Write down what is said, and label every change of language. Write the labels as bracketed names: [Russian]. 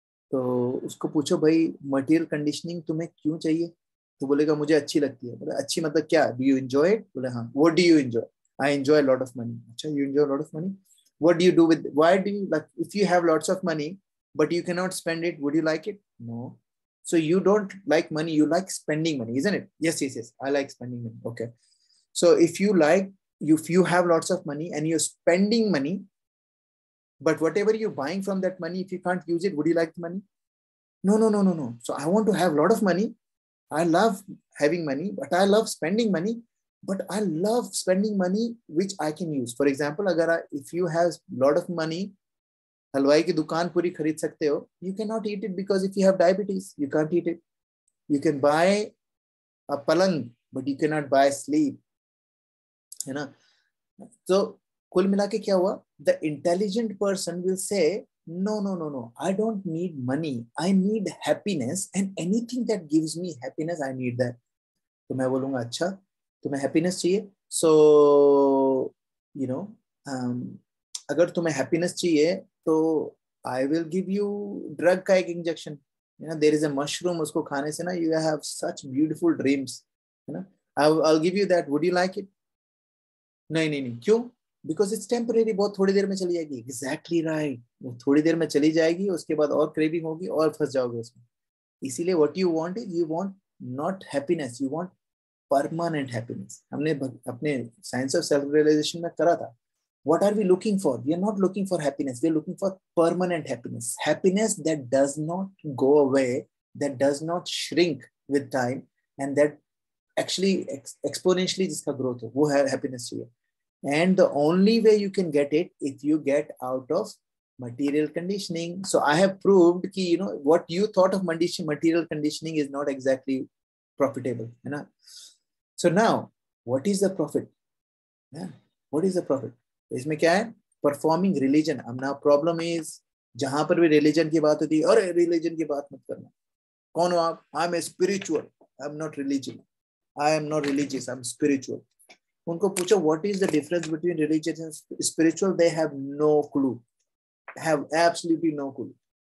[Hindi] तो उसको पूछो भाई मटेरियल कंडीशनिंग तुम्हें क्यों चाहिए? तो बोलेगा मुझे अच्छी लगती है। बोले अच्छी मतलब क्या? [English] Do you enjoy it? [Hindi] बोले हाँ। [English] What do you enjoy? I enjoy lot of money. [Hindi] अच्छा, [English] You enjoy lot of money, what do you do with, why do you like, if you have lots of money but you cannot spend it, would you like it? No. So you don't like money, you like spending money, isn't it? Yes, I like spending money. Okay, so if you have lots of money and you're spending money, but whatever you're buying from that money, if you can't use it, would you like the money? No. So I want to have a lot of money. I love having money, but I love spending money. But I love spending money which I can use. For example, if you have a lot of money, [Hindi] हलवाई की दुकान पूरी खरीद सकते हो, [English] you cannot eat it because if you have diabetes, you can't eat it. You can buy a palang, but you cannot buy sleep, [Hindi] है ना। तो कुल मिला के क्या हुआ? [English] The intelligent person will say, no, I don't need money, I need happiness, and anything that gives me happiness, I need that. [Hindi] तो मैं बोलूंगा अच्छा तुम्हें हैप्पीनेस चाहिए, [English] so you know [Hindi] अगर तुम्हें हैप्पीनेस चाहिए तो [English] I will give you drug का एक injection, you know, there is a mushroom, [Hindi] उसको खाने से ना [English] you have such beautiful dreams, [Hindi] है ना। [English] I give you that, would you like it? [Hindi] नहीं, क्यों? [English] because it's temporary, [Hindi] बहुत थोड़ी देर में चली जाएगी। [English] exactly right, [Hindi] वो थोड़ी देर में चली जाएगी, उसके बाद और क्रेविंग होगी और फंस जाओगे उसमें। [English] इसीलिए what you want is, you want not happiness, you want permanent happiness. [Hindi] हमने अपने साइंस ऑफ सेल्फ रियलाइजेशन में करा था। [English] What are we looking for? We are not looking for happiness. We are looking for permanent happiness. Happiness that does not go away, that does not shrink with time, and that actually exponentially [Hindi] जिसका growth हो, वो है happiness चाहिए। [English] And the only way you can get it if you get out of material conditioning. So I have proved कि you know what you thought of material conditioning is not exactly profitable, [Hindi] है ना। [English] So now, what is the profit? Yeah. What is the profit? [Hindi] इसमें क्या है? [English] Performing religion. [Hindi] अब ना [English] problem is, [Hindi] जहां पर भी रिलीजन की बात होती है, अरे रिलीजन की बात मत करना, कौन हो आप? [English] I am spiritual, I am not religious, I am not religious, I am spiritual. [Hindi] उनको पूछो [English] What is the difference between religious and spiritual, they have no clue, have absolutely no clue.